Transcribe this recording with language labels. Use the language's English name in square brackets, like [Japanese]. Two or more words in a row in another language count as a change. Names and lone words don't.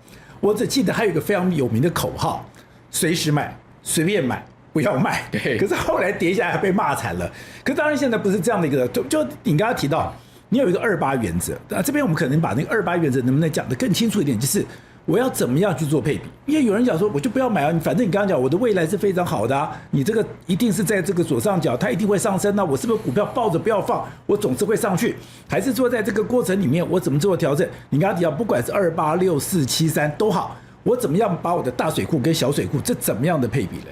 [Chinese] 我只記得還有一個非常有名的口號：隨時買，隨便買，不要賣。可是後來跌下來還被罵慘了。可是當然現在不是這樣的一個，就你剛剛提到，你有一個28原則。這邊我們可能把那個28原則能不能講得更清楚一點？就是我要怎麼樣去做配比？因為有人講說，我就不要買啊，反正你剛剛講我的未來是非常好的啊，你這個一定是在這個左上角，它一定會上升，那我是不是股票抱着不要放，我總是會上去？還是說在這個過程裡面我怎麼做調整？你剛剛提到不管是28、6、4、7、3都好，我怎麼樣把我的大水庫跟小水庫這怎麼樣的配比呢？